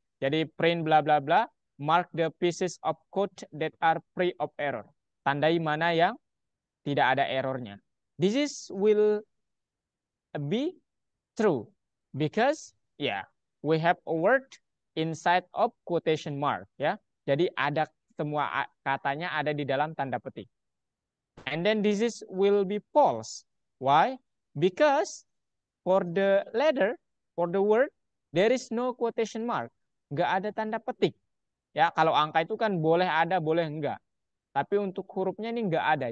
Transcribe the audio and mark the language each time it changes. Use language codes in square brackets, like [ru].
[en] Jadi print bla bla bla, mark the pieces of code that are free of error. [id] Tandai mana yang tidak ada errornya. [en] This is will be true because we have a word inside of quotation mark ya. [id] Jadi ada semua katanya ada di dalam tanda petik. [en] And then this is will be false. Why? Because for the letter, for the word, there is no quotation mark. [id] Nggak ada tanda petik. Ya, kalau angka itu kan boleh ada, boleh enggak. Tapi untuk hurufnya ini nggak ada.